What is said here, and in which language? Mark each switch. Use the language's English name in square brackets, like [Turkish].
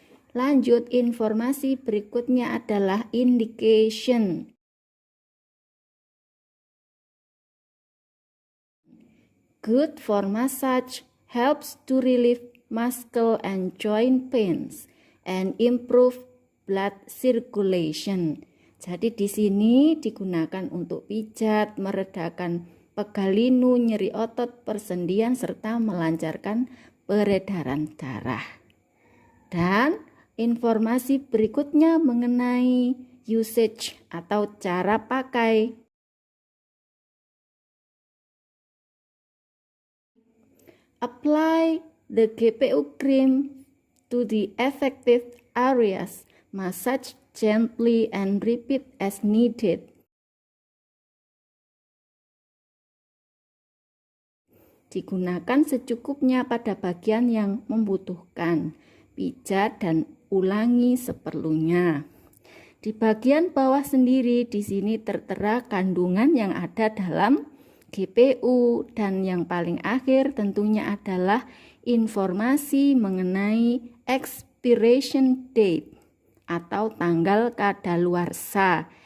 [Indonesian] Lanjut, informasi berikutnya adalah indication. [English] Good for massage, helps to relieve muscle and joint pains and improve blood circulation. [Indonesian] Jadi di sini digunakan untuk pijat, meredakan pegal linu, nyeri otot, persendian serta melancarkan peredaran darah. Dan informasi berikutnya mengenai usage atau cara pakai. [English] Apply the GPU cream to the affected areas. Massage gently and repeat as needed. [Indonesian] Digunakan secukupnya pada bagian yang membutuhkan. Pijat dan ulangi seperlunya. Di bagian bawah sendiri di sini tertera kandungan yang ada dalam GPU, dan yang paling akhir tentunya adalah informasi mengenai expiration date atau tanggal kadaluarsa.